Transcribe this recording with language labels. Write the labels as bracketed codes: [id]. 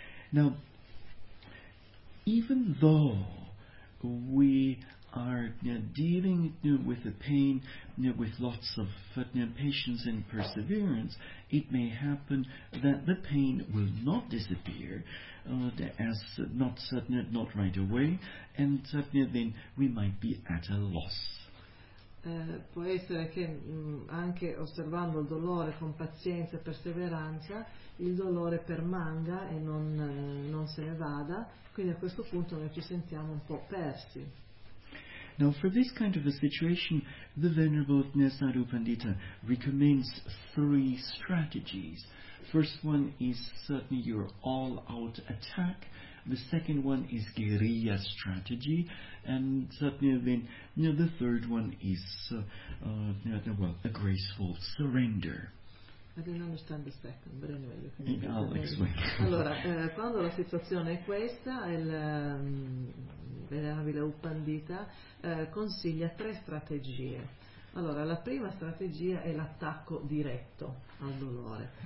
[en] Now, even though we are dealing with the pain with lots of patience and perseverance, it may happen that the pain will not disappear not right away, and then we might be at a loss. [it] Può essere che anche osservando il dolore con pazienza e perseveranza il dolore permanga e non se ne vada, quindi a questo punto noi ci sentiamo un po' persi. [en] Now for this kind of a situation the Venerable Nesaru Pandita recommends three strategies. First one is certainly your all out attack. The second one is guerrilla strategy, and certainly then the third one is a graceful surrender. I didn't understand the second, but anyway, you can I'll explain. [it] Allora, quando la situazione è questa, il Venerabile Uppandita consiglia tre strategie. Allora, la prima strategia è l'attacco diretto al dolore.